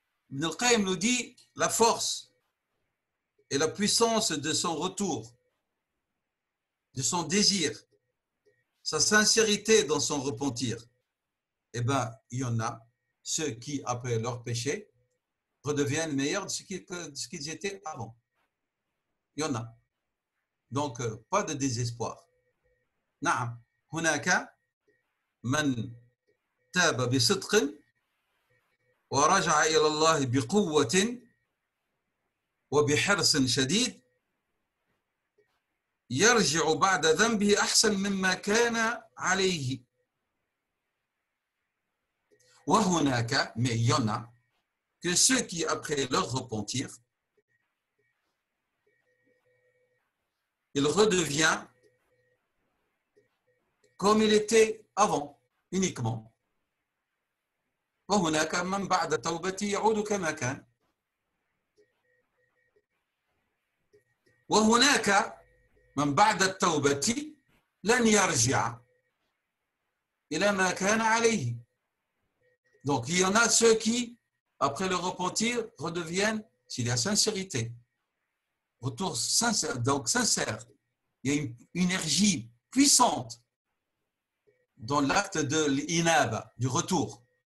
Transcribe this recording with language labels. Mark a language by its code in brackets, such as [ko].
[fr] Ibn al-Qayyim nous dit la force et la puissance de son retour, de son désir, sa sincérité dans son repentir. Eh bien, il y en a ceux qui, après leur péché, redeviennent meilleurs de ce qu'ils étaient avant. Il y en a. Donc, pas de désespoir. [ar] نعم هناك من تاب بصدق ورجع إلى الله بقوة وبحرص شديد يرجع بعد ذنبه أحسن مما كان عليه. [fr] وهناك, mais il y en a, que ceux qui, après leur repentir, il redevient comme il était avant, uniquement. [ar] وهناك من بعد توبته يعود كما كان. وهناك من بعد التوبة لن يرجع إلى ما كان عليه. [fr] Donc il y en a ceux qui, après le repentir, redeviennent, s'il y a sincérité, retour sincère, donc sincère, il y a une énergie puissante dans l'acte de l'inaba, du retour.